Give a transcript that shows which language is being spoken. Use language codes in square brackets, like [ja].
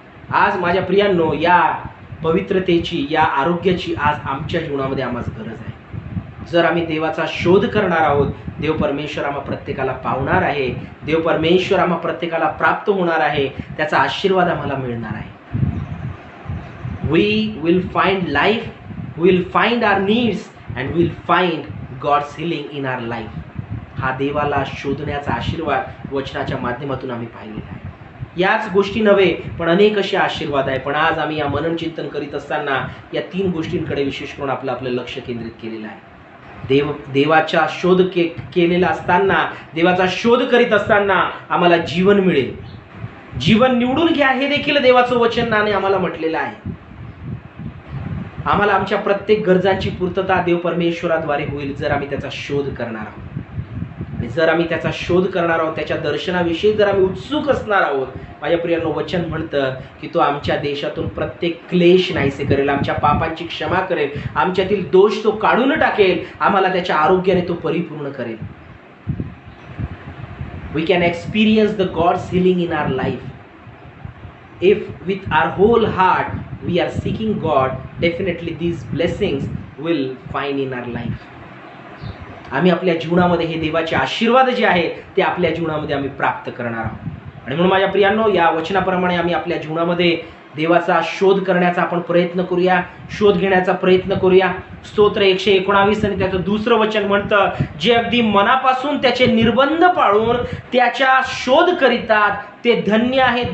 [mr] आज माझ्या प्रियांनो, या पवित्रतेची, या आरोग्याची आज आमच्या जीवनामध्ये आम्हाला गरज आहे. जर आम्ही देवाचा शोध करणार आहोत, देव परमेश्वर आम्हा प्रत्येकाला पावणार आहे. देव परमेश्वर आम्हा प्रत्येकाला प्राप्त होणार आहे. त्याचा आशीर्वाद आम्हाला मिळणार आहे. [en] We will find life, we will find our needs and we will find God's healing in our life. [mr] हा देवाला शोधण्याचा आशीर्वाद वचनाच्या माध्यमातून आम्ही पाहिलेला आहे. याच गोष्टी नव्हे, पण अनेक असे आशीर्वाद आहे. पण आज आम्ही या मनन चिंतन करीत असताना या 3 गोष्टींकडे विशेष करून आपलं लक्ष केंद्रित केलेलं आहे. देवाचा शोध केलेला असताना, देवाचा शोध करीत असताना आम्हाला जीवन मिळेल. जीवन निवडून घ्या हे देखील देवाचं वचनाने आम्हाला म्हटलेलं आहे. आम्हाला आमच्या प्रत्येक गरजांची पूर्तता देव परमेश्वराद्वारे होईल जर आम्ही त्याचा शोध करणार आहोत. आणि जर आम्ही त्याचा शोध करणार आहोत, त्याच्या दर्शनाविषयी जर आम्ही उत्सुक असणार आहोत, माझ्या प्रियांनो, वचन म्हणतं की तो आमच्या देशातून प्रत्येक क्लेश नाहीसे करेल, आमच्या पापांची क्षमा करेल, आमच्यातील दोष तो काढून टाकेल, आम्हाला त्याच्या आरोग्याने तो परिपूर्ण करेल. [en] We can experience the God's healing in our life. If with our whole heart we are seeking God, definitely these blessings will find in our life. [mr] आम्ही आपल्या जीवनामध्ये हे देवाचे आशीर्वाद जे आहेत ते आपल्या जीवनामध्ये आम्ही प्राप्त करणार आहोत. आणि म्हणून माझ्या प्रियांनो, या वचनाप्रमाणे आम्ही आपल्या जीवनामध्ये देवाचा शोध करण्याचा आपण प्रयत्न करूया, शोध घेण्याचा प्रयत्न करूया. स्तोत्र 119 आणि त्याचं 2रं वचन म्हणतं, जे अगदी मनापासून त्याचे निर्बंध पाळून त्याच्या शोध करीतात ते धन्य आहे.